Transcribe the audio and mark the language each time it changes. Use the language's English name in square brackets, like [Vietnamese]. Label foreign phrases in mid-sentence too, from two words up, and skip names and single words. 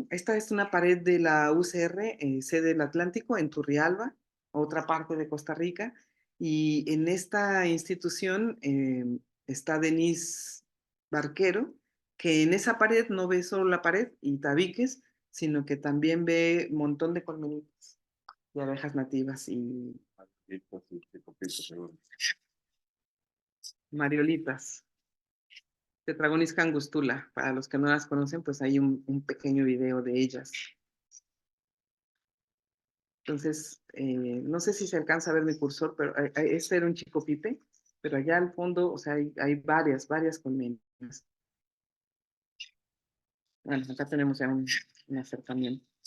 [Spanish] Esta es una pared de la UCR, sede del Atlántico, en Turrialba, otra parte de Costa Rica. Y en esta institución está Denise Barquero, que en esa pared no ve solo la pared y tabiques, sino que también ve un montón de colmenitas de abejas nativas y mariolitas. Tetragonis angustula. Para los que no las conocen, pues hay un pequeño video de ellas. Entonces, no sé si se alcanza a ver mi cursor, pero este era un chico pipe, pero allá al fondo, o sea, hay varias colmenas. Bueno, acá tenemos ya un acercamiento.